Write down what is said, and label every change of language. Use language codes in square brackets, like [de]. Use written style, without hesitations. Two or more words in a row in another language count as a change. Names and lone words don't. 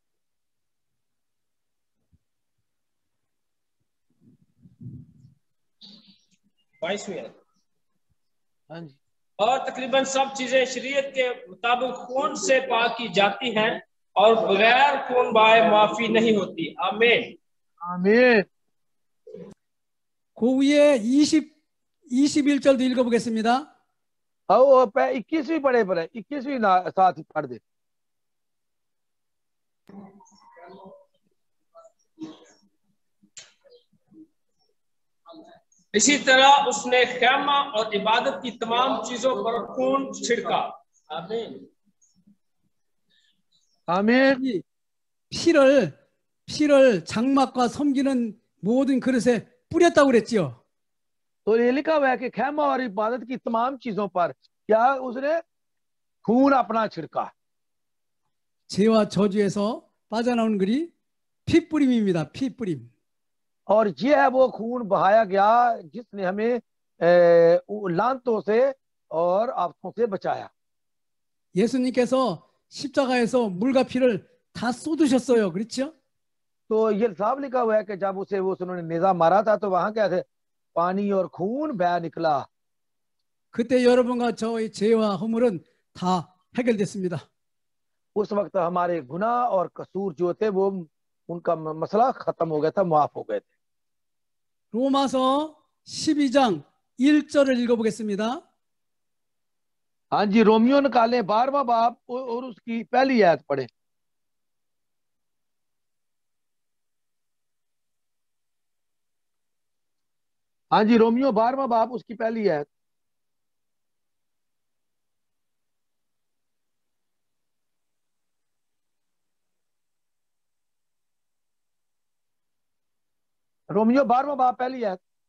[ur] 22ویں آیت. ہاں جی. اور تقریباً سب چیزیں شریعت کے مطابق خون سے پاک کی جاتی ہیں اور بغیر خون بہائے معافی نہیں ہوتی. आमीन। आमीन। [ko] 그 위에 21절도 읽어보겠습니다. [ur] 21ویں پڑھے پر ہے، 21ویں ساتھ ہی پڑھ دے. اسی طرح اس نے خیمہ اور عبادت کی تمام چیزوں پر خون چھڑکا. आमीन। आमीन। [ko] 피를 장막과 섬기는 모든 그릇에 뿌렸다고 그랬지요. [ur] تو یہ لکھا ہوا ہے کہ خیمہ اور عبادت کی تمام چیزوں پر کیا اس نے خون اپنا چھڑکا. [ko] 죄와 저주에서 빠져나오는 글이 피뿌림입니다. 피뿌림. [ur] اور یہ ہے وہ خون بہایا گیا جس نے ہمیں لعنتوں سے اور آفتوں سے بچایا. [ko] 예수님께서 십자가에서 물과 피를 다 쏟으셨어요. 그렇죠? [ur] تو یہ صاف لکھا ہوا ہے کہ جب اسے وہ انہوں نے نیزہ مارا تھا تو وہاں کیا تھے، پانی اور خون بہہ نکلا. [ko] 그때 여러분과 저의 죄와 허물은 다 해결됐습니다. [ur] اس وقت ہمارے گناہ اور قصور جو تھے وہ ان کا مسئلہ ختم ہو گیا تھا، معاف ہو گئے تھے. [ko] 로마서 12장 1절을 읽어보겠습니다. [ur] ہاں جی، رومیو نکالیں 12واں باب اور اس کی پہلی آیت پڑھے. ہاں جی، رومیو 12واں باب اس کی پہلی آیت. رومیو 12واں باب پہلی آیت.